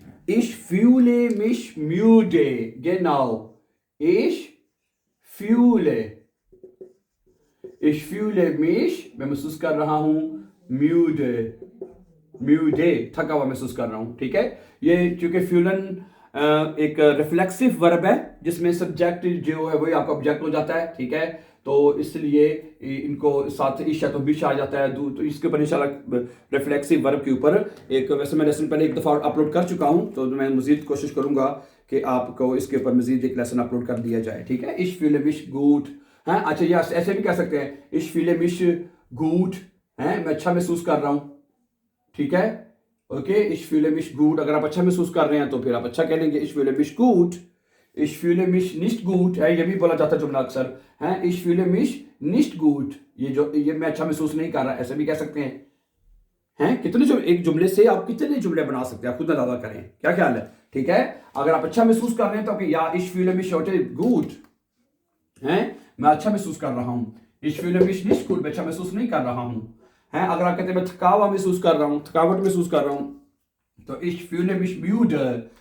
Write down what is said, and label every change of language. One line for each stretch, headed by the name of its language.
German: Ich fühle mich müde, genau। Ich fühle ich fühle mich,
Hindi: मैं महसूस कर रहा हूं, müde म्यूडे, थका हुआ महसूस कर रहा हूं। ठीक है, ये चूंकि फ्यूलन एक रिफ्लेक्सिव वर्ब है जिसमें सब्जेक्ट जो है वही आपका ऑब्जेक्ट हो जाता है। ठीक है, तो इसलिए इनको साथ ईशा तो बीच आ जाता है। तो इसके ऊपर इंशाल्लाह रिफ्लेक्सिव वर्ब के ऊपर एक, वैसे मैं लेसन पहले एक दफ़ा अपलोड कर चुका हूं, तो मैं मजीद कोशिश करूंगा कि आपको इसके ऊपर मजीद एक लेसन अपलोड कर दिया जाए। ठीक है, इश फीले मिश गुड है। अच्छा, ये ऐसे भी कह सकते हैं, इश फीले मिश गुड है, मैं अच्छा महसूस कर रहा हूं। ठीक है, okay,
German: ich fühle mich gut।
Hindi: अगर आप अच्छा महसूस कर रहे हैं तो फिर आप अच्छा कह लेंगे,
German: ich fühle mich gut। ich fühle mich nicht gut है,
Hindi: ये भी बोला जाता है जुमला अक्सर है,
German: ich fühle mich nicht gut।
Hindi: ये मैं अच्छा महसूस नहीं कर रहा, ऐसे भी कह सकते हैं। हैं कितने जो एक जुमले से आप कितने जुमले बना सकते हैं, आप खुद अंदाजा करें, क्या ख्याल है। ठीक है, अगर आप अच्छा महसूस कर रहे हैं तो या
German: ich fühle mich heute gut
Hindi: है, मैं अच्छा महसूस कर रहा हूं।
German: ich fühle mich nicht gut,
Hindi: मैं अच्छा महसूस नहीं कर रहा हूं। है, अगर आप कहते हैं मैं थका हुआ महसूस कर रहा हूं, थकावट महसूस कर रहा हूं, तो
German: ich fühle mich müde।